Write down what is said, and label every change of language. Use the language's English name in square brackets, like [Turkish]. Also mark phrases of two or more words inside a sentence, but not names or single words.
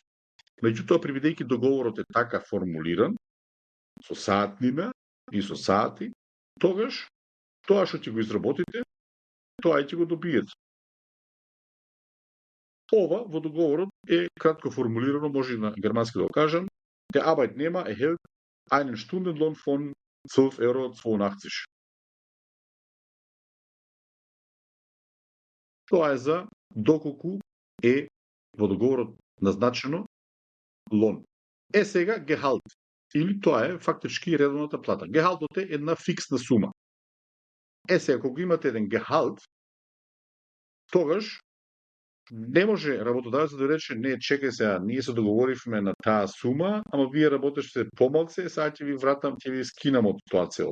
[Macedonian] Меѓутоа, привидејќи договорот е така формулиран, со саатнина и со саати, тогаш тоа што ќе го изработите, тоа ќе го добиете. Ова во договорот е кратко формулирано, може и на германски да го кажам: [German] Der Arbeitnehmer erhält einen Stundenlohn von 12,82 €. [Macedonian] Тоа е за доколку е во договорот назначено лон. Сега гехалт, или тоа е фактички редовната плата. Гехалтот е една фиксна сума. Сега кога имате еден гехалт, тогаш не може работодавецот да рече: не, чекај сега, ние се договоривме на таа сума, ама вие работеше помалце, сега ќе ви вратам, ќе ви скинам од тоа цело.